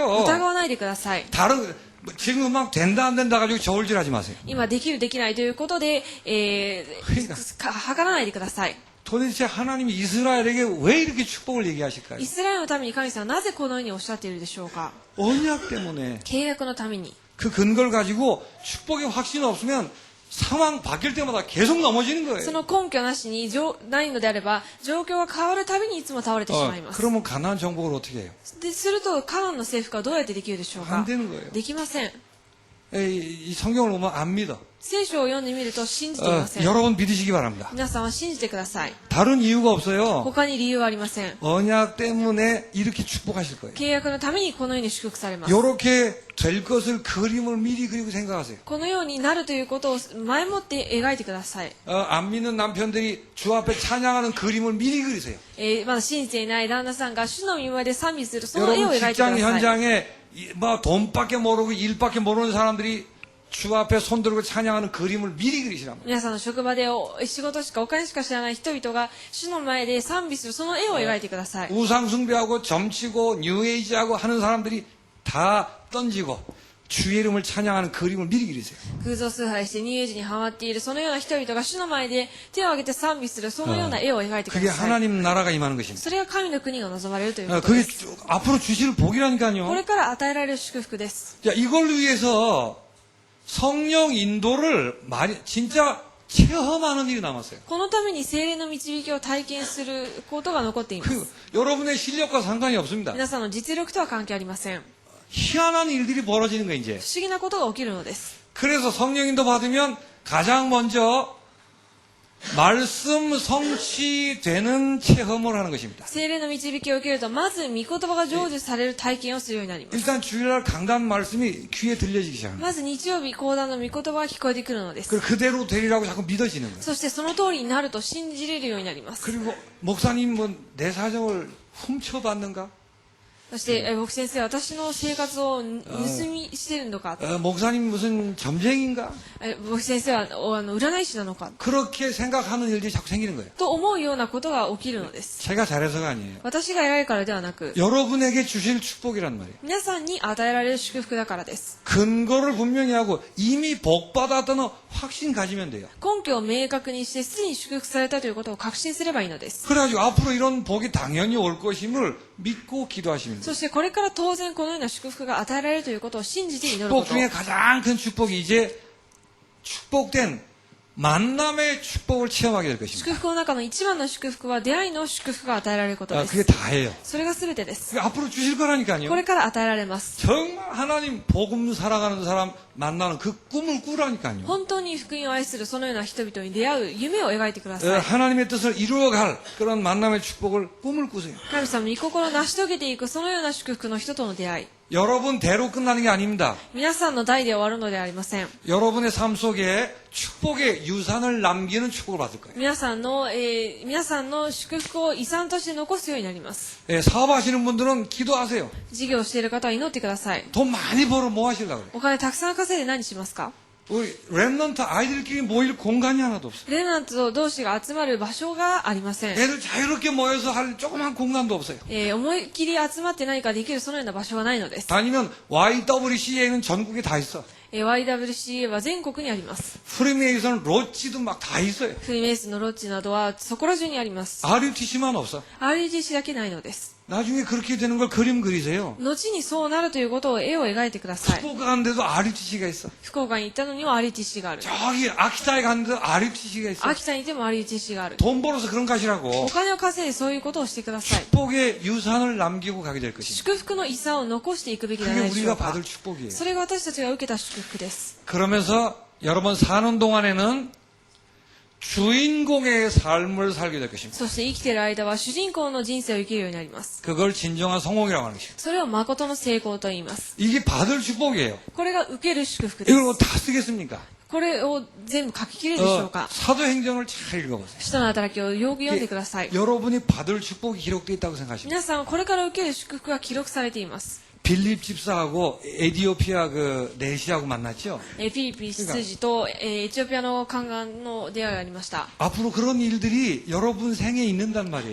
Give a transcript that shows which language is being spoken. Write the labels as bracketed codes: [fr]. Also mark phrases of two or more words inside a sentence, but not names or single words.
[ja] 疑わないでください。 [ko] 다른 지금 막 된다 안 된다 가지고 저울질하지 마세요. [ja] 今できるできないということで、測らないでください。 [ko] 도대체 하나님이 이스라엘에게 왜 이렇게 축복을 얘기하실까요? [ja] イスラエルのために神様はなぜこのようにおっしゃっているでしょうか？ [ko] 언약 때문에 [ja] 契約のために。 [ko] 그 근거를 가지고 축복의 확신이 없으면 상황 바뀔 때마다 계속 넘어지는 [ja] そ [ko] 거예요. [ja] の根拠なしにないのであれば、状況が変わるたびにいつも倒れてしまいます。 [ko] 그러면 가나안 정복을 어떻게 해요? [ja] すると、カナンの征服はどうやってできるでしょう [ko] 안 [ja] か？ [ko] 되는 거예요. [ja] できません。 [ko] 이 성경을 보면 안 믿어. [ja] 聖書を読んでみると信じていません。 [ko] 여러분 믿으시기 바랍니다. [ja] 皆さんは信じてください。 [ko] 다른 이유가 없어요. [ja] 他に理由はありません。 [ko] 언약 때문에 이렇게 축복하실 거예요. [ja] 契約のためにこのように祝福されます。 [ko] 이렇게 될 것을 그림을 미리 그리고 생각하세요. [ja] このようになるということを前もって描いてください。 [ko] 안 믿는 남편들이 주 앞에 찬양하는 그림을 미리 그리세요. [ja] まだ信じていない旦那さんが主の御前で賛美するその絵を [ko] 여러분 [ja] 描いてくだ [ko] 직장 [ja] さい。 [ko] 현장에 뭐 돈밖에 모르고 일밖에 모르는 사람들이 주 앞에 손 들고 찬양하는 그림을 미리 그리시란 말이에요. [ja] 皆さんの職場で仕事しかお金しか知らない人々が主の前で賛美するその絵を描いてください。 [ko] 우상 숭배하고 점치고 뉴에이지하고 하는 사람들이 다 던지고 주의 이름을 찬양하는 그림을 미리 그리세요. [ja] 空想崇拝してニューエイジにハマっているそのような人々が主の前で手を挙げて賛美するそのような絵を描いてく [ko] 그게 [ja] ださい。 [ko] 하나님 나라가 임하는 것입니다. [ja] それが神の国が望まれるということ [ko] 그게 [ja] です。 [ko] 앞으로 주실 [ja] こ [ko] 복이라니까요. [ja] れから与えられる祝福です。 [ko] 자, 이걸 위해서 성령 인도를 많이 진짜 체험하는 일이 남았어요. [ja] このために聖霊の導きを体験することが残っていま [ko] 그 [ja] す。 [ko] 여러분의 실력과 상관이 없습니다. [ja] 皆さんの実力とは関係ありません。 [ko] 희한한 일들이 벌어지는 거예요, 이제. [ja] 不思議なことが起きるのです。 [ko] 그래서 성령 인도 받으면 가장 먼저 말씀 성취되는 체험을 하는 것입니다. [ja] 聖霊の導きを受けると、まず御言葉が成就される体験をするようになります。 [ko] 일단 주일날 강단 말씀이 귀에 들려지기 시작합니다. [ja] まず日曜日講談の御言葉が聞こえてくるのです。 [ko] 그리고 그대로 되리라고 자꾸 믿어지는 거예요. [ja] そしてその通りになると信じれるようになります。 [ko] 그리고 목사님 뭐 내 사정을 훔쳐봤는가? [ja] そして、牧師先生、私の生活を盗みしてるのか、 [ko] 목사님 무슨 점쟁인가? [ja] 牧師先生は占い師なのか [ko] 그렇게 생각하는 일들이 자꾸 생기는 거예요. [ja] と思うようなことが起きるのです。 [ko] 제가 잘해서가 아니에요. [ja] 私が偉いからではなく、 [ko] 여러분에게 주실 축복이란 말이에요. [ja] 皆さんに与えられる祝福だからです。 [ko] 근거를 분명히 하고 이미 복 받았다는 확신 가지면 돼요. [ja] 根拠を明確にしてすでに祝福されたということを確信すればいいのです。 [ko] 그래가지고 앞으로 이런 복이 당연히 올 것임을 믿고 기도하시면 돼요. [ja] そしてこれから当然このような祝福が与えられるということを信じて祈るこ [ko] 축복 [ja] と。 [ko] 중에 가장 큰 축복이 이제 축복된 만남의 축복을 체험하게 될 것입니다. [ja] 祝福の中の一番の祝福は出会いの祝福が与えられることで [ko] 그게 [ja] す。 [ko] 다예요. [ja] それが全てです。 [ko] 그게 앞으로 주실 거라니까요. [ja] これから与えられます。 [ko] 정말 하나님 복음 살아가는 사람 만나는 그 꿈을 꾸라니까요. [ja] 本当に福音を愛するそのような人々に出会う夢を描いてください。 [ko] 하나님의 뜻을 이루어갈 그런 만남의 축복을 꿈을 꾸세요. [ja] 神様の御心を成し遂げていくそのような祝福の人との出会い。 [ko] 여러분 대로 끝나는 게 아닙니다. [ja] 皆さんの代で終わるのではありません。 [ko] 여러분의 삶 속에 축복의 유산을 남기는 축복을 받을 거예요. [ja] 皆さんの祝福を遺産として残すようになります。 [ko] 사업하시는 분들은 기도하세요. [ja] 事業をしている方は祈ってください。 [ko] 돈 많이 벌어 뭐 하시려고 그래요? [ja] お金たくさん稼いで何しますか？ [ko] 우리 랩런트 아이들끼리 모일 공간이 하나도 없어요. [ja] レナント同士が集まる場所がありません。 [ko] 애들 자유롭게 모여서 할 조그만 공간도 없어요. [ja] 思いっきり集まって何かできるそのような場所がないのです。 [ko] 다니면 YWCA는 전국에 다 있어. [ja] YWCA は全国にあります。 [ko] 프리메이선 로치도 막 다 있어요. [ja] フリーメイスのロッジなどはそこら中にあります。 [ko] RUTC만 없어. [ja] RUTC だけないのです。 [ko] 나중에 그렇게 되는 걸 그림 그리세요. [ja] 後にそうなるということを絵を描いてください。 [ko] 福岡 갔는데도 RUTC가 있어. [ja] 福岡に行ったのには RUTC がある。 [ko] 저기 아키타에 갔는데도 RUTC가 있어. [ja] 秋田にいても RUTC がある。 [ko] 돈 벌어서 그런 거 [ja] お [ko] 하시라고. [ja] 金を稼いでそういうことをしてください。 [ko] 축복의 유산을 남기고 가게 될 것입니다. [ja] 祝福の遺産を残していくべきではな [ko] 그게 [ja] いでしょ [ko] 우리가 [ja] うか。 [ko] 받을 축복이에요. [ja] それが私たちが受けた祝福です。 [ko] 그러면서 여러분 사는 동안에는 주인공의 삶을 살게 될 것입니다. [ja] そして生きている間は主人公の人生を生きるようになります。 [ko] 그걸 진정한 성공이라고 하는 것입니다. [ja] それを誠の成功と言います。 [ko] 이게 받을 축복이에요. [ja] これが受ける祝福で [ko] 이걸 뭐 [ja] す。 [ko] 다 쓰겠습니까? [ja] これを全部書き切れるでしょうか。 [ko] 사도행전을 잘 읽어보세요. [ja] 使徒の働きをよく読んでください。 [ko] 여러분이 받을 축복이 기록되어 있다고 생각하십니다. [ja] 皆さんはこれから受ける祝福が記録されています。 [ko] 빌립 집사하고 에디오피아 그 내시하고 만났죠. [ja] フィリピン執事とエチオピアの宦官の出会いがありました。 [ko] 앞으로 그런 일들이 여러분 생에 있는단 말이에요.